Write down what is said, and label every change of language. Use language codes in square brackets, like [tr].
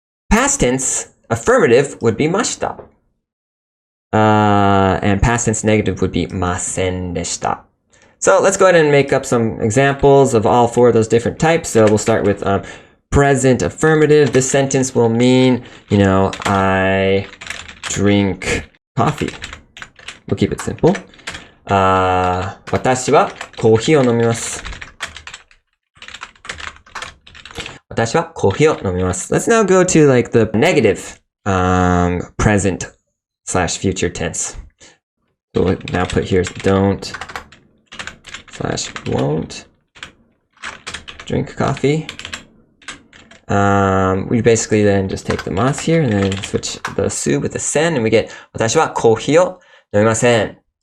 [en] Past tense, affirmative would be mashita. And past tense negative would be masen deshita. So let's go ahead and make up some examples of all four of those different types. So we'll start with present affirmative. This sentence will mean, you know, I drink coffee. We'll keep it simple. [ja] 私はコーヒーを飲みます。私はコーヒーを飲みます。 [en] Let's now go to like the negative present slash future tense. So we'll now put here don't slash won't drink coffee. We basically then just take the mas here and then switch the su with the sen, and we get [ja] 私はコーヒーを飲みません.